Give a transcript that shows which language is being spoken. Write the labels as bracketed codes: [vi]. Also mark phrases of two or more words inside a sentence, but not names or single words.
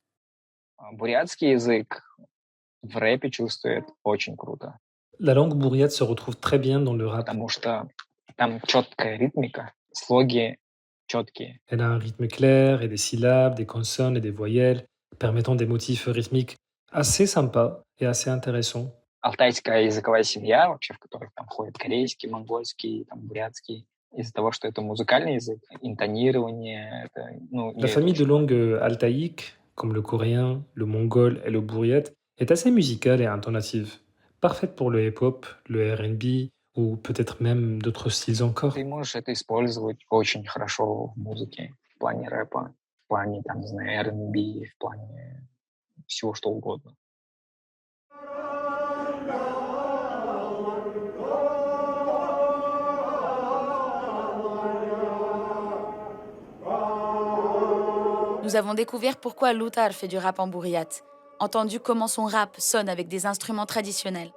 [fr] La langue bouriate se retrouve très bien dans le rap. Elle a un rythme clair et des syllabes, des consonnes et des voyelles, permettant des motifs rythmiques assez sympas et assez intéressants. [ru] Алтайская языковая семья, вообще, в которой там входит корейский, монгольский, там, бурятский, из-за того, что это музыкальный язык, интонирование, это, [fr] La famille de langues altaïques, comme le coréen, le mongol et le bouriat, est assez musicale et intonative, parfaite pour le hip-hop, le R&B ou peut-être même d'autres styles encore. [ru] Ты можешь это использовать очень хорошо в музыке, в плане рэпа, в плане, там, не знаю, R&B, в плане всего что угодно. [fr] Nous avons découvert pourquoi Loutar fait du rap en bouriat, entendu comment son rap sonne avec des instruments traditionnels.